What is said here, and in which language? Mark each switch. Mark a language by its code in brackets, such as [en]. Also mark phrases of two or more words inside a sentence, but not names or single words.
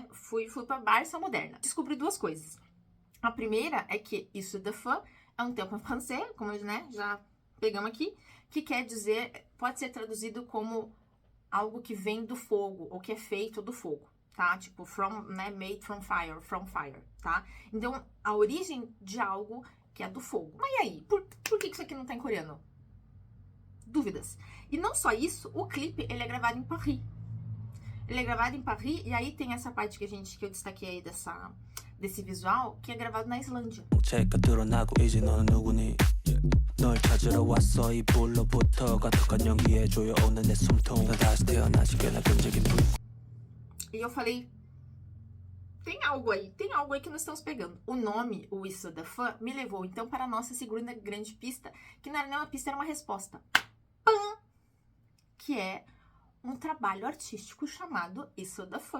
[pt] Fui pra Barça Moderna. Descobri duas coisas. A primeira é que isso de fã é um termo francês, como né, já pegamos aqui, que quer dizer, pode ser traduzido como algo que vem do fogo, ou que é feito do fogo, tá? Tipo, né, [en] made from fire, [pt] tá? Então, a origem de algo que é do fogo. Mas e aí? Por que isso aqui não tá em coreano? Dúvidas. E não só isso, o clipe, ele é gravado em Paris. Ele é gravado em Paris, e aí tem essa parte que eu destaquei aí desse visual, que é gravado na Islândia. [ko] 널 찾으러 왔어 이 불로부터 가득한 연기에 조여오는 내 숨통 너 다시 태어나지 꽤나 끈적인 불. [pt] E eu falei, tem algo aí que nós estamos pegando. O nome, o Isso da Fã, me levou então para a nossa segunda grande pista, que não era nem uma pista, era uma resposta. Pam! Que é um trabalho artístico chamado Isso da Fã.